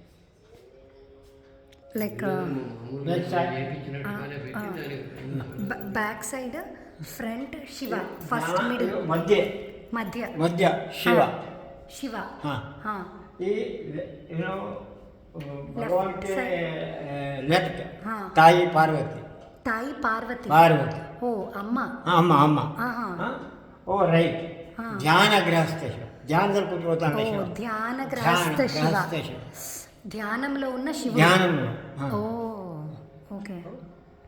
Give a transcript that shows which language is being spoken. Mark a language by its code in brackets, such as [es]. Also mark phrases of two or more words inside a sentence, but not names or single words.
[en] like back side front ಶಿವ, first middle, ಮಧ್ಯ ಶಿವ. ಹಾಂ. [kn] ಈ ಏನು ಭಗವಂತ ಲೆಫ್ಟ್ ತಾಯಿ ಪಾರ್ವತಿ. ಓ ಅಮ್ಮ. [te] ಓ ರೈಟ್ ధ్యానగ్రస్త శివ. ధ్యానంలో కూర్చోతాను శివ. ధ్యానగ్రస్త శివ. ధ్యానంలో ఉన్న శివ. ధ్యానంలో. ఓ ఓకే.